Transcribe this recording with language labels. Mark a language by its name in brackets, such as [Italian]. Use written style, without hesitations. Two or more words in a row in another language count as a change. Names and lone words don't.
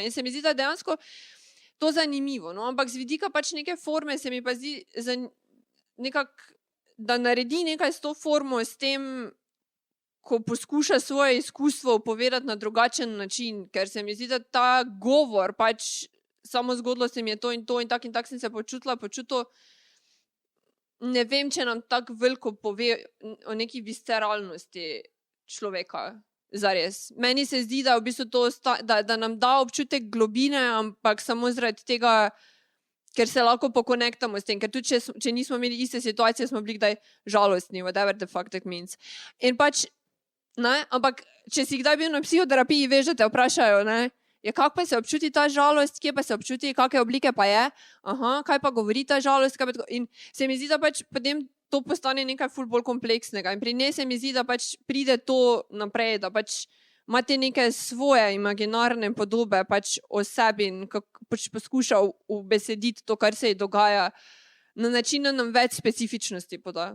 [Slovenian] In se mi zdi, da dejansko to zanimivo, no? Ampak z vidika pač neke forme se mi pa zdi nekako, da naredi nekaj s to formo, s tem, ko poskuša svoje izkustvo povedati na drugačen način, ker se mi zdi, da ta govor pač samo zgodilo se mi je to in tak sem se počutil, ne vem, če nam tako veliko pove o neki visceralnosti človeka, zares. Meni se zdi, da v bistvu to, da nam da občutek globine, ampak samo zaradi tega, ker se lahko pokonektamo s tem, ker tudi če nismo imeli iste situacije, smo bili kdaj žalostni, [English] whatever the fuck that means. [Slovenian] In pač, ne, ampak če si kdaj bil na psihoterapiji, veš, da te vprašajo, ne, Ja, kako pa se občuti ta žalost, kje pa se občuti, kakšne oblike pa je, kaj pa govori ta žalost. In se mi zdi, da pač potem to postane nekaj ful bolj kompleksnega. In pri njej se mi zdi, da pač pride to naprej, da pač imate neke svoje imaginarne podobe pač o sebi in pač poskuša ubesediti to, kar se ji dogaja, na način, da nam več specifičnosti poda.